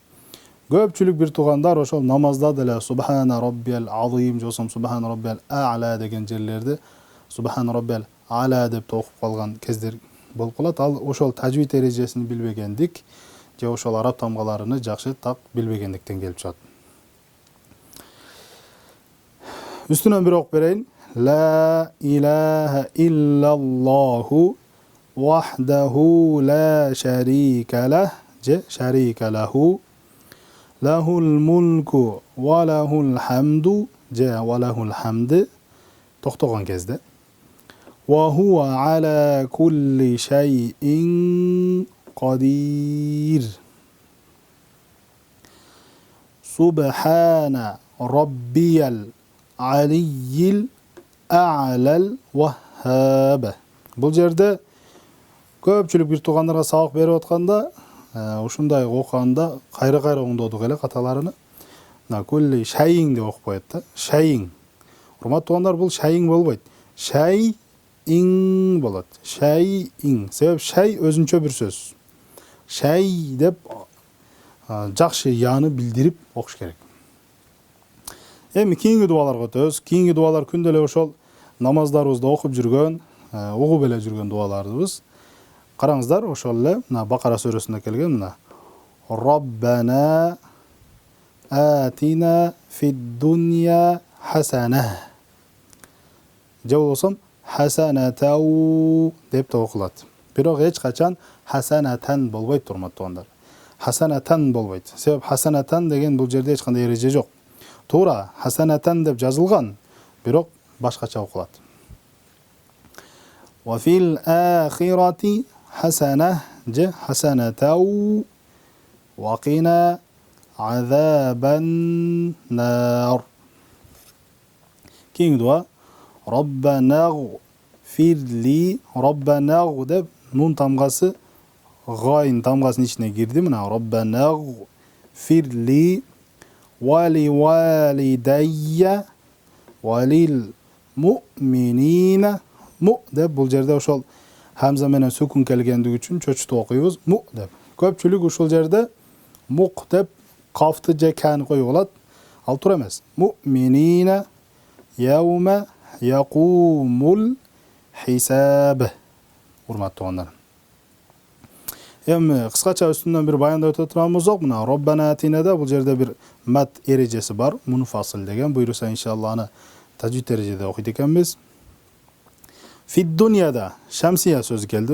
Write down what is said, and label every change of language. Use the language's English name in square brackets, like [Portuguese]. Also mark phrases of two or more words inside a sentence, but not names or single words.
[Kyrgyz] Көпчүлүк бир туугандар ошол намазда деле [Arabic] سبحان ربي العظيم [Kyrgyz] жосом [Arabic] سبحان ربي الأعلى [Kyrgyz] деген жерлерди [Arabic] سبحان ربي الأعلى [Kyrgyz] деп окуп калган кездер болуп калат. Ал ошол тажвид эрежесин билбегендик же ошол араб тамгаларыны жакшы так билбегендиктен келип чыгат. Үстүнөн бир окуп берейин. [Arabic] لا إله إلا الله وحده لا شريك له je شريك له له الملك وله الحمد je وله الحمد [Kyrgyz] toktogон кезде [Arabic] وهو على كل شيء قدير سبحان ربي العلي الأعلى الوهاب. [Kyrgyz] Бул жерде көпчүлүк бир туугандарга сабак берип атканда ушундай окуганда кайра оңдодук эле каталарыны. Мына [Arabic] كل شيء [Kyrgyz] деп окуп коет да. Шайин. Урматтуу туугандар, бул шайин болбойт. Шайин болот. Шайин. Себеп шай өзүнчө бир сөз. Шай деп жакшы яны билдирип окуш керек. Эми кийинки дуаларга өтөбүз. Кийинки дуалар күндө эле ошол намаздарыбызда окуп жүргөн, угуп эле жүргөн дуаларыбыз. Караңыздар, ошол эле мына Бакара сүрөсүндө келген мына. [Arabic] ربنا آتنا في الدنيا حسنة. [Kyrgyz] Же болсом хасанатау деп да окулат. Бирок эч качан хасанатан болбойт турматтуугандар. Хасанатан болбойт. Себеп хасанатан деген бул жерде эч кандай эреже жок. Туура хасанатан деп жазылган, бирок башкача окулат. [Arabic] وفي الآخرة حسنة же حسنة وقنا عذاب النار. [Kyrgyz] Кийинки дуа [Arabic] ربنا اغفر لي. [Kyrgyz] Роббанагу деп нун тамгасы гайын тамгасынын ичине кирди. [Arabic] Мына ربنا اغفر لي ولوالدي وللمؤمنين. [Kyrgyz] Му деп бул жерде ошол хамза менен сүкүн келгендиги үчүн чөчүтүп окуйбуз. Му деп. Көпчүлүк ушул жерде мук деп кафты же каны коюп алат. Ал туура эмес. [Arabic] المؤمنين يوم يقوم الحساب. [Kyrgyz] Урматтуу туугандар. Эми кыскача үстүнөн бир баяндап өтө турган болсок, мына Роббана атинада бул жерде бир мат эрежеси бар, мунфасил деген. Буйруса иншалла аны тажвид эрежеде окуйт экенбиз. Фид дуньяда шамсия сөзү келди.